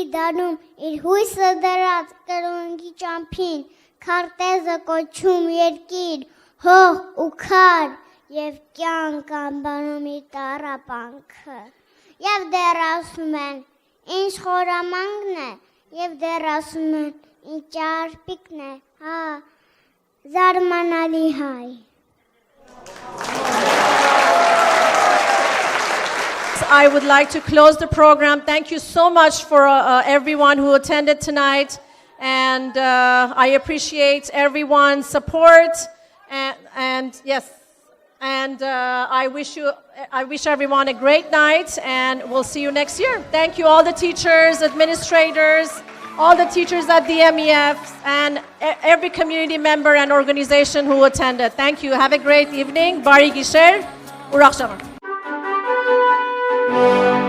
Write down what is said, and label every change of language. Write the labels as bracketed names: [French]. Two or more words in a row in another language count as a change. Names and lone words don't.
[Armenian] դանում իր հույսը դրած կրունգի ճամփին, քարտեզը կոչում երկիր, հող ու քար եւ կյանք անբանում իր տառապանքը եւ դեռ ասում են ինչ խորամանկն է եւ դեռ ասում են ինչ ճարպիկն է հա զարմանալի հայ [English] I would like to close the program. Thank you so much for everyone who attended tonight, and I appreciate everyone's support. And yes, And I wish everyone a great night, and we'll see you next year. Thank you, all the teachers, administrators, all the teachers at the MEF, and every community member and organization who attended. Thank you. Have a great evening. [Armenian] Բարի գիշեր. Ուրախ շաբաթ.